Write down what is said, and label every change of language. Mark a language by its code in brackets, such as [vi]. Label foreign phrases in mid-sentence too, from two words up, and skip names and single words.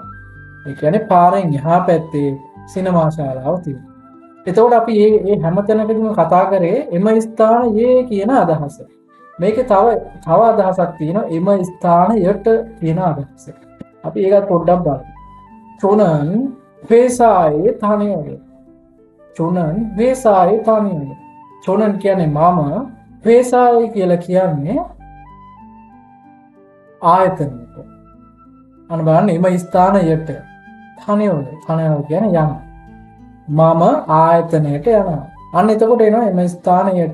[si] ඒ කියන්නේ පාරෙන් එහා පැත්තේ සිනමා ශාලාව තියෙනවා. එතකොට අපි මේ හැම තැනකදීම කතා කරේ එම ස්ථානයේ කියන අදහස. මේකේ තව අදහසක් තියෙනවා එම ස්ථානයට කියන අදහස. අපි ඒකත් පොඩ්ඩක් බලමු. [ko] 저는 회사에 다녀요. චොනන් 회사에 다녀요. [si] චොනන් කියන්නේ මම 회사에 කියලා කියන්නේ ආයතනයට. අන්න බලන්න එම ස්ථානයට තනියම කියන්නේ යන. මම ආයතනයට යනවා. අන්න එතකොට එනවා එම ස්ථානයට.